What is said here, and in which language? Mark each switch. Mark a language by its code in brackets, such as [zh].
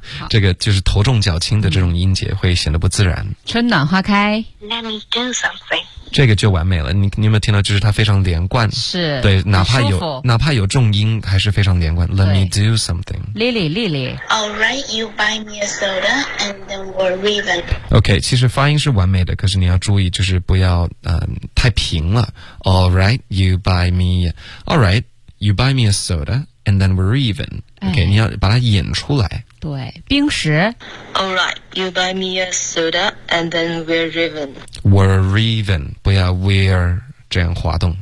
[zh] 这个就是头重脚轻的这种音节会显得不自然春暖花开 [en] Let me do something [zh] 这个就完美了。你有没有听到，就是它非常连贯，是，对，哪怕有重音还是非常连贯。 [en] Let me do something. Lily. Alright, you buy me a soda and then we're even. [zh] OK, 其实发音是完美的，可是你要注意就是不要太平了。 [en] Alright, you buy me a soda and then we're even. [zh] OK,、哎、你要把它引出来。对，冰石。 [en] Alright, you buy me a soda and then we're even. We're even, [zh] 不要 we're 这样滑动。